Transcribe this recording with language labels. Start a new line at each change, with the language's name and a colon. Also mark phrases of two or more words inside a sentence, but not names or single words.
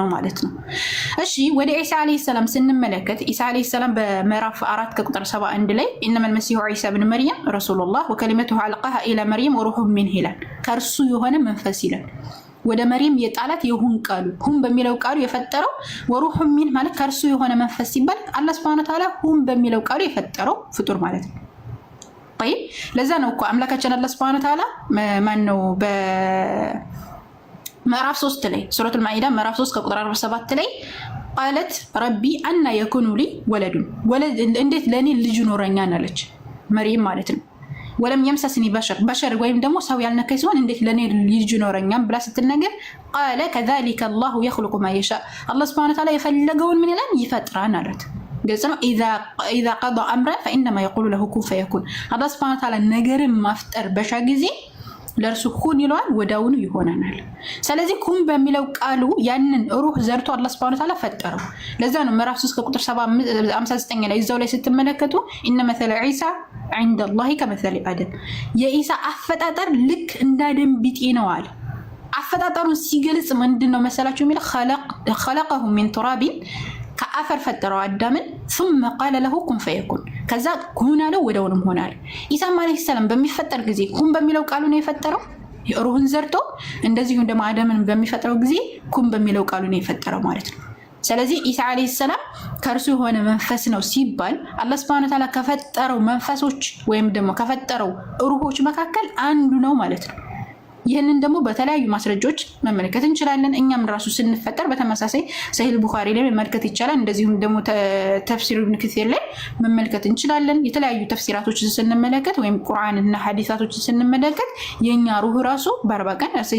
Amharic: ማለት ነው። እሺ ወደ ኢሳ አለይሂ ሰላም ስንመለከት ኢሳ አለይሂ ሰላም በምዕራፍ 4 ከቁጥር 71 ላይ
Arabic: إنما المسيح عيسى ابن مريم رسول الله وكلمته ألقاها إلى مريم وروح منه
Amharic: ይላል። ከእርሱ የሆነ መንፈስ ይላል ወደ መርየም የጣላት የሁን ቃሉ ሁን በሚለው ቃሉ የፈጠረው
Arabic: وروح من
Amharic: ማለት ከእርሱ የሆነ መንፈስ ሲባል አላህ
Arabic: سبحانه تعالى
Amharic: ሁን በሚለው ቃሉ የፈጠረው ፍጡር ማለት ነው። طيب ለዛ ነው እኮ አምላካችን አላህ
Arabic: سبحانه وتعالى
Amharic: ማን ነው በምዕራፍ 3 ላይ ሱረቱል ማኢዳ ምዕራፍ 3 ከቁጥር 47 ላይ
Arabic: قالت ربي أن يكون لي ولد
Amharic: እንዴት ለኔ ልጅ ኖረኛል አለች መርየም ማለት ነው
Arabic: ولم يمسسني بشر
Amharic: ወይም ደግሞ ሰው ያልነካኝ ሲሆን እንዴት ለኔ ልጅ ኖረኛል ብላ ስትነገር
Arabic: قال كذلك الله يخلق ما يشاء الله سبحانه وتعالى
Amharic: የፈለገውን ምን ይላል ይፈጥራል አላት ገጽም
Arabic: اذا قضى امرا فانما يقول له كن فيكون الله سبحانه وتعالى
Amharic: ነገርን ማፍጠር በሻ ጊዜ ለርሱ ኩን ይለዋል ወዳውኑ ይሆናል ስለዚህ ኩን በሚለው ቃሉ ያንን ሩህ ዘርቶ አላህ
Arabic: سبحانه وتعالى
Amharic: ፈጠረው ለዛ ነው ምዕራፍ 3 ከቁጥር 59 ላይ እዛው ላይ ስትመለከቱ
Arabic: إن مثل عيسى عند الله كمثل آدم
Amharic: የኢሳ አፈጣጠር ልክ እንደ አደም ቢጤ ነው አለ አፈጣጠሩን ሲገልጽ ምንድነው መሰላችሁ የሚለው
Arabic: خلقه من تراب
Amharic: ከአፈር ፈጠረው አዳምን
Arabic: ثم قال له كن فيكون
Amharic: ከዛ ኩን አለው ወደውንም ሆናል ኢሳ አለይሂ ሰላም በሚፈጠር ጊዜ ኩን በሚለው ቃሉ ነው የፈጠረው ሩህን ዘርቶ እንደዚሁ ደግሞ አዳምን በሚፈጠረው ጊዜ ኩን በሚለው ቃሉ ነው የፈጠረው ማለት ነው ስለዚህ ኢሳ አለይሂ ሰላም ከርሱ የሆነ መንፈስ ነው ሲባል አላህ
Arabic: سبحانه وتعالى
Amharic: ከፈጠረው መንፈሶች ወይም ደግሞ ከፈጠረው ሩሆች መካከል አንዱ ነው ማለት ነው ይሄንን ደግሞ በተለያዩ ማስረጃዎች መመልከት እንችላለን እኛም ራሱ ስንፈጠር በተመሳሳይ ሰሂህ ቡኻሪ ላይ መመልከት ይቻላል እንደዚሁም ደግሞ ተፍሲር ኢብኑ ከሲር ላይ መመልከት እንችላለን የተለያዩ ተፍሲራቶችን ስንመለከት ወይም ቁርአንና ሐዲሳቶችን ስንመለከት የኛ ሩህ ራሱ በአርባ ቀን